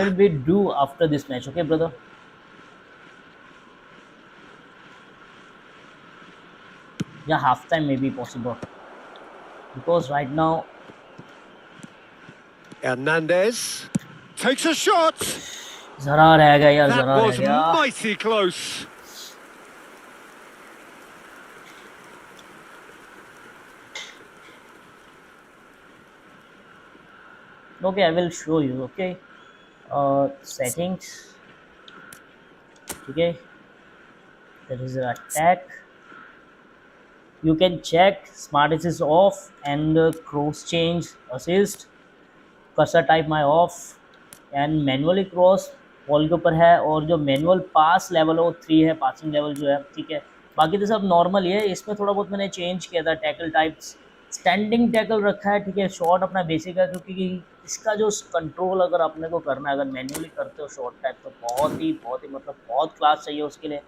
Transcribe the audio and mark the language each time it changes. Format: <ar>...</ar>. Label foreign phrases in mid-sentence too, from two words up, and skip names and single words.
<en>will be due after this match, okay, brother? Yeah, half time may be possible because right now Hernandez takes a shot.</en> <hi>जरा रह गया यार,</hi> <en>That</en> <hi>जरा रह</hi> <en>was</en> <hi>गया.</hi> <en>mighty close. Okay, I will show you. Okay, settings. Okay, there is an attack. You can check smart assist off and cross change assist. Cursor type my off and manually cross</en> <hi>बॉल के ऊपर है और जो</hi> <en>manual pass level</en> <hi>है वो 3 है,</hi> <en>passing level</en> <hi>जो है, ठीक है. बाकी तो सब नॉर्मल ही है. इसमें थोड़ा बहुत मैंने चेंज किया था.</hi> <en>tackle types standing tackle</en> <hi>रखा है, ठीक है. शॉट अपना बेसिक है क्योंकि इसका जो कंट्रोल अगर अपने को करना है, अगर मैन्युअली करते हो</hi> <en>shot type</en> <hi>तो बहुत ही मतलब बहुत क्लास चाहिए उसके लिए.</hi>